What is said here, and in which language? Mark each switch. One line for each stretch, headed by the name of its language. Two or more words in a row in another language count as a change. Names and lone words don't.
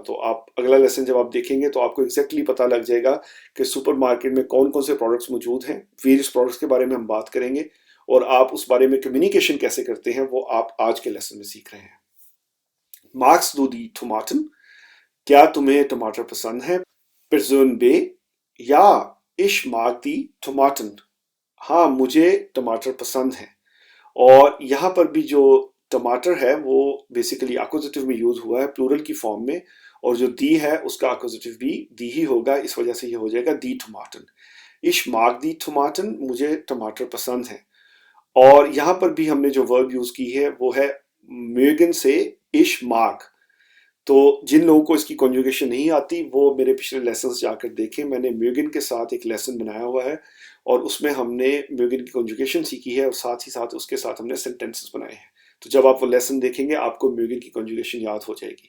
Urdu: تو آپ اگلا لیسن جب آپ دیکھیں گے تو آپ کو ایگزیکٹلی پتہ لگ جائے گا کہ
English: super market
Urdu: میں کون کون سے پروڈکٹس موجود ہیں.
English: various products
Urdu: کے بارے میں ہم بات کریں گے اور آپ اس بارے میں کمیونیکیشن کیسے کرتے ہیں وہ آپ آج کے لیسن میں سیکھ رہے ہیں.
German: Magst du die Tomaten,
Urdu: کیا تمہیں ٹماٹر پسند ہے.
German: Person B, या ich mag die Tomaten,
Urdu: ہاں مجھے ٹماٹر پسند ہے. اور یہاں پر بھی جو ٹماٹر ہے وہ بیسکلی ایکویزیٹو میں یوز ہوا ہے پلورل کی فارم میں، اور جو دی ہے اس کا ایکویزیٹو بھی دی ہی ہوگا، اس وجہ سے یہ ہو جائے گا
German: die Tomaten. ich mag die Tomaten,
Urdu: مجھے ٹماٹر پسند ہے. اور یہاں پر بھی ہم نے جو ورب یوز کی ہے وہ ہے mögen سے
German: ich mag।
Urdu: تو جن لوگوں کو اس کی کانجوگیشن نہیں آتی وہ میرے پچھلے لیسنز جا کر دیکھیں. میں نے میوگن کے ساتھ ایک لیسن بنایا ہوا ہے اور اس میں ہم نے میوگن کی کانجوگیشن سیکھی ہے اور ساتھ ہی ساتھ اس کے ساتھ ہم نے سینٹینسز بنائے ہیں. تو جب آپ وہ لیسن دیکھیں گے آپ کو میوگن کی کانجوگیشن یاد ہو جائے گی.